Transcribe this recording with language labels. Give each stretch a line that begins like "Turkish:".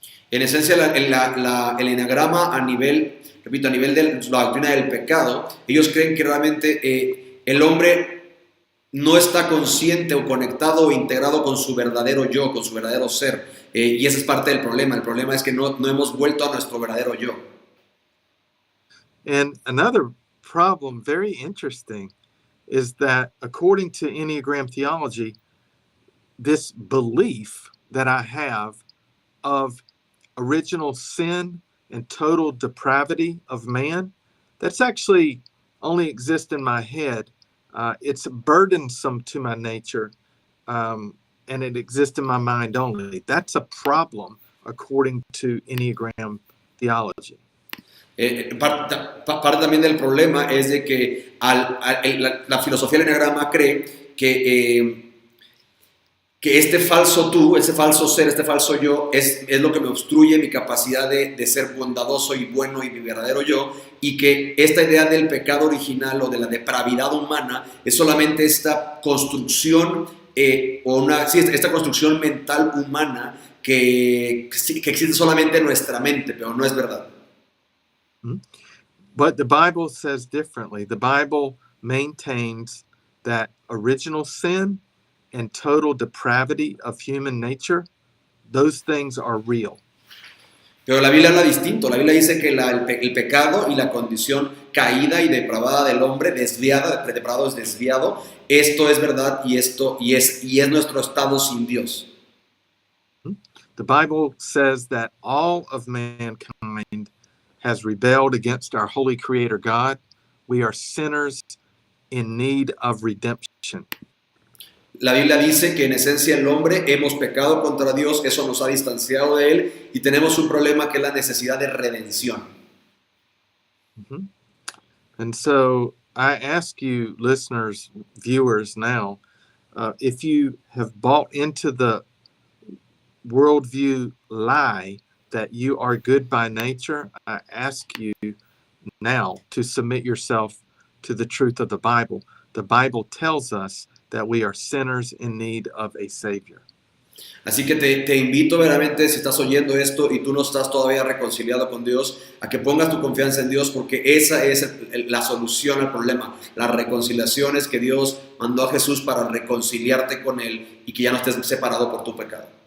Spanish: En esencia, el eneagrama a nivel de la doctrina del pecado, ellos creen que realmente el hombre no está consciente o conectado o integrado con su verdadero yo, con su verdadero ser. Y esa es parte del problema. El problema es que no hemos vuelto a nuestro verdadero yo.
English: And another problem, very interesting, is that according to Enneagram theology, this belief that I have of original sin and total depravity of man, that's actually only exists in my head. It's burdensome to my nature, and it exists in my mind only. That's a problem according to Enneagram theology.
Spanish: Parte también del problema es de que la filosofía del eneagrama cree que este falso tú, ese falso ser, este falso yo es lo que me obstruye mi capacidad de ser bondadoso y bueno y mi verdadero yo, y que esta idea del pecado original o de la depravidad humana es solamente esta construcción esta construcción mental humana que existe solamente en nuestra mente, pero no es verdad.
English: But the Bible says differently. The Bible maintains that original sin and total depravity of human nature, those things are real.
Spanish: Pero la Biblia habla distinto. La Biblia dice que el pecado y la condición caída y depravada del hombre, depravado es desviado, esto es verdad y es nuestro estado sin Dios.
English: The Bible says that all of mankind has rebelled against our holy creator God. We are sinners in need of redemption.
Spanish: La Biblia dice que en esencia el hombre hemos pecado contra Dios, eso nos ha distanciado de Él y tenemos un problema que es la necesidad de redención.
English: And so I ask you, listeners, viewers now, if you have bought into the worldview lie that you are good by nature, I ask you now to submit yourself to the truth of the Bible. The Bible tells us that we are sinners in need of a Savior.
Spanish: Así que te invito verdaderamente, si estás oyendo esto y tú no estás todavía reconciliado con Dios, a que pongas tu confianza en Dios, porque esa es la solución al problema. La reconciliación es que Dios mandó a Jesús para reconciliarte con Él y que ya no estés separado por tu pecado.